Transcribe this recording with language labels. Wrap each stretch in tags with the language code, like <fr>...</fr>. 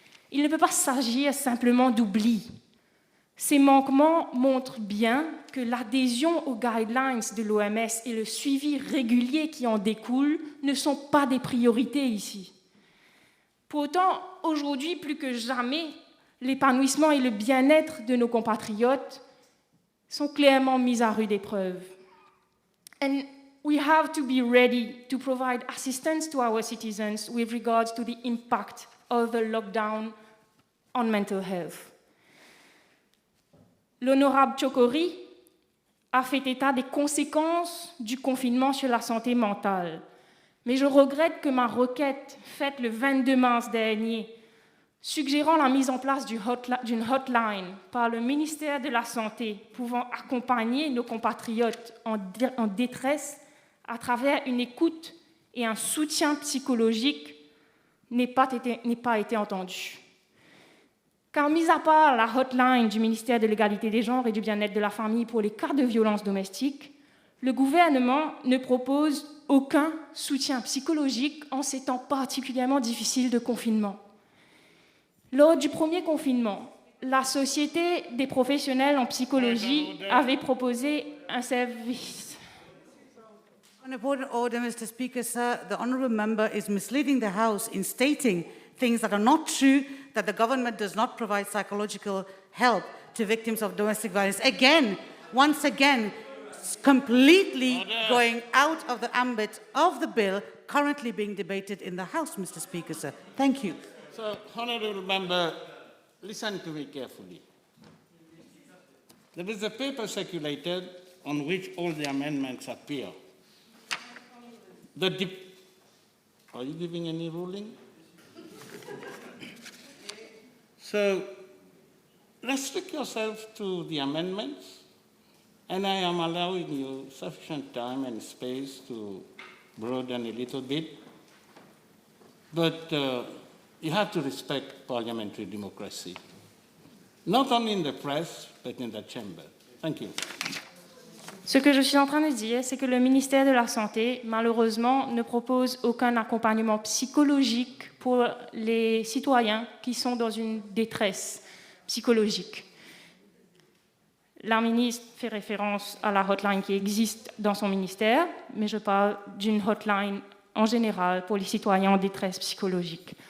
<fr>Il ne peut pas s'agir simplement d'oubli. Ces manquements montrent bien que l'adhésion aux guidelines de l'OMS et le suivi régulier qui en découle ne sont pas des priorités ici. Pourtant, aujourd'hui, plus que jamais, l'épanouissement et le bien-être de nos compatriotes sont clairement mis à rude épreuve.</fr> <en>And we have to be ready to provide assistance to our citizens with regards to the impact of the lockdown on mental health.</en> <fr>L'honorable Chokori a fait état des conséquences du confinement sur la santé mentale. Mais je regrette que ma requête faite le 22 mars dernier, suggérant la mise en place d'une hotline par le ministère de la Santé pouvant accompagner nos compatriotes en détresse à travers une écoute et un soutien psychologique, n'ait pas été entendue. Car, mis à part la hotline du ministère de l'Égalité des genres et du bien-être de la famille pour les cas de violence domestique, le gouvernement ne propose aucun soutien psychologique en ces temps particulièrement difficiles de confinement. Lors du premier confinement, la Société des professionnels en psychologie avait proposé un service.</fr> <en>On a point of order, Mr. Speaker, sir, the honourable member is misleading the House in stating things that are not true, that the government does not provide psychological help to victims of domestic violence. Again, once again, completely going out of the ambit of the bill currently being debated in the House, Mr. Speaker, sir. Thank you. So, honourable member, listen to me carefully. There is a paper circulated on which all the amendments appear. Are you giving any ruling? So, restrict yourself to the amendments, and I am allowing you sufficient time and space to broaden a little bit. But you have to respect parliamentary democracy, not only in the press, but in the chamber. Thank you.</en> <fr>Ce que je suis en train de dire, c'est que le ministère de la Santé, malheureusement, ne propose aucun accompagnement psychologique pour les citoyens qui sont dans une détresse psychologique. La ministre fait référence à la hotline qui existe dans son ministère, mais je parle d'une hotline en général pour les citoyens en détresse psychologique.</fr>